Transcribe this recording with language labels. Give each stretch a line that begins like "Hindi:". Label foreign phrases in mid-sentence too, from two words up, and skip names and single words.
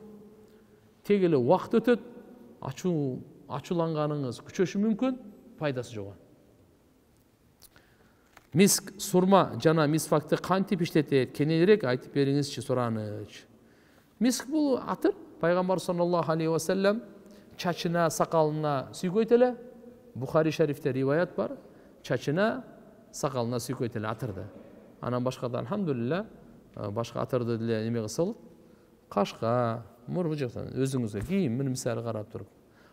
Kyrgyz: Тек эле убакыт өтөт, ачууланганыңыз күчөшү мүмкүн, пайдасы жок. Миск, сурма жана мисвакты кантип иштетет? Кененирээк айтып бериңизчи, сураныч. Миск бул атыр. Пайгамбар
Arabic: صلى الله عليه وسلم
Kyrgyz: чачына, сакалына сүйгөйт эле. Бухари шарифте риваят бар. Чачына, сакалына сүйгөйт эле атырды. Анан башкада алхамдулилла, башка атырды деле неме кылсалык, кашка, мурбу жактан өзүңүзгө кийим, мисалы карап туруп.